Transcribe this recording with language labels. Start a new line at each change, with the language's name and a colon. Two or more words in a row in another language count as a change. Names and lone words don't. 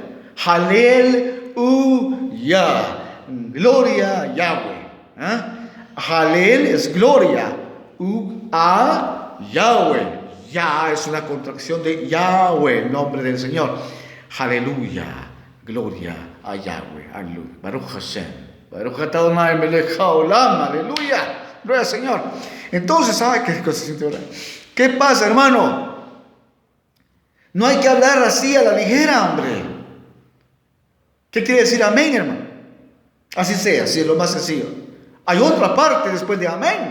Spanish: Aleluya. Gloria a Yahweh. Halel es gloria. A Yahweh. Ya es una contracción de Yahweh, el nombre del Señor. Aleluya. Gloria a Yahweh. Aleluya.
Hebrew: ברוך השם. ברוך אדוני מלך העולם.
Spanish: Aleluya. Gloria al Señor. Entonces, ¿sabe qué cosa siente ahora? ¿Qué pasa, hermano? No hay que hablar así a la ligera, hombre. ¿Qué quiere decir amén, hermano? Así sea, así es lo más sencillo. Hay otra parte después de amén.